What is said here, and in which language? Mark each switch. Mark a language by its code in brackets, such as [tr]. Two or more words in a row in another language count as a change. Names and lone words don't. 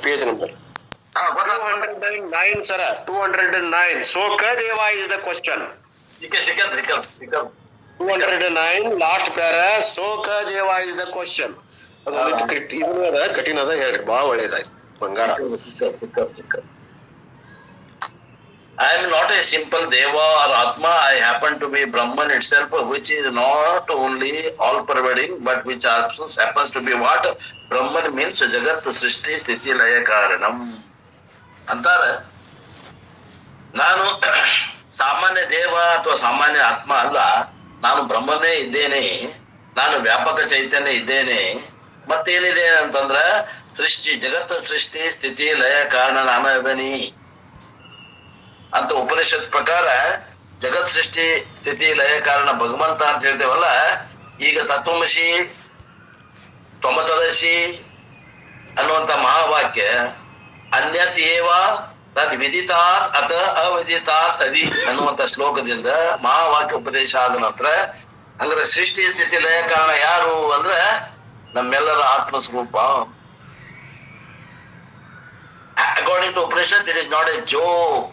[en] page number 209 sir, 209. so ka Deva is the question. 209 last para. so ka Deva is the question. [kn] ಅದೊಂದಿಟ್ಟು ಕಠಿಣ ಅದ, ಹೇಳ್ರಿ, ಬಹಳ ಒಳ್ಳೇದಾಯ್ತು. ಬಂಗಾರ. [en] I am not a simple Deva or Atma, I happen to be Brahman itself, which is not only all-pervading, but which also happens to be what? Brahman means [sa] जगत् सृष्टि स्थिति लय कारणम्. [kn] ಅಂತಾರೆ. ನಾನು ಸಾಮಾನ್ಯ ದೇವ ಅಥವಾ ಸಾಮಾನ್ಯ ಆತ್ಮ ಅಲ್ಲ, ನಾನು ಬ್ರಹ್ಮನೇ ಇದ್ದೇನೆ, ನಾನು ವ್ಯಾಪಕ ಚೈತನ್ಯ ಇದ್ದೇನೆ. ಮತ್ತೇನಿದೆ ಅಂತಂದ್ರ ಸೃಷ್ಟಿ, ಜಗತ್ತ ಸೃಷ್ಟಿ ಸ್ಥಿತಿ ಲಯ ಕಾರಣ ನಾನು ಅದನಿ ಅಂತ ಉಪನಿಷತ್ ಪ್ರಕಾರ ಜಗತ್ ಸೃಷ್ಟಿ ಸ್ಥಿತಿ ಲಯ ಕಾರಣ ಭಗವಂತ ಅಂತ ಹೇಳ್ತೇವಲ್ಲ. ಈಗ [sa] ತತ್ವಮಸಿ ತ್ವಮತದರ್ಶಿ [kn] ಅನ್ನುವಂತ ಮಹಾವಾಕ್ಯ [sa] ಅನ್ಯತ್ ಏವ ತದ್ ವಿದಿತಾತ್ ಅತ ಅವಿದಿತಾತ್ ಅದಿ [kn] ಅನ್ನುವಂತ ಶ್ಲೋಕದಿಂದ ಮಹಾವಾಕ್ಯ ಉಪದೇಶ ಆದ ನಂತರ, ಅಂದ್ರೆ ಸೃಷ್ಟಿ ಸ್ಥಿತಿ ಲಯ ಕಾರಣ ಯಾರು ಅಂದ್ರ ನಮ್ಮೆಲ್ಲರ ಆತ್ಮಸ್ವರೂಪ. [en] according to Upanishad it is not a joke.